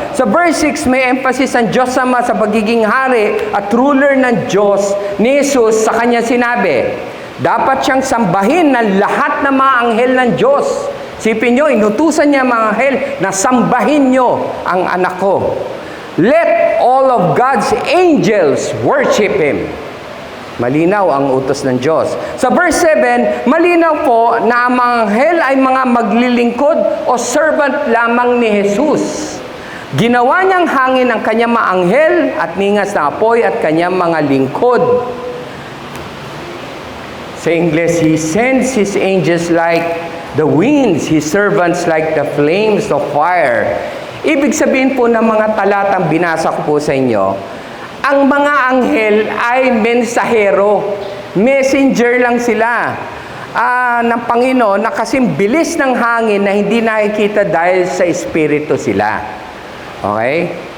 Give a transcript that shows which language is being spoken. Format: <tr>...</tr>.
<tl>Sa verse 6, may emphasis ang Diyos Ama sa pagiging hari at ruler ng Diyos ni Jesus sa kanya sinabi, dapat siyang sambahin ng lahat ng mga anghel ng Diyos. Sipin nyo, inutusan niya mga anghel na sambahin nyo ang anak ko.</tl> <en>Let all of God's angels worship Him.</en> <tl>Malinaw ang utos ng Diyos. Sa verse 7, malinaw po na ang mga anghel ay mga maglilingkod o servant lamang ni Jesus. Ginawa niyang hangin ang kanyang mga anghel at ningas na apoy at kanyang mga lingkod. Sa English,</tl> <en>He sends His angels like the winds, His servants like the flames of fire.</en> <tl>Ibig sabihin po ng mga talatang binasa ko po sa inyo, ang mga anghel ay mensahero. Messenger lang sila ng Panginoon na kasing bilis ng hangin na hindi nakikita dahil sa espiritu sila. Okay?</tl>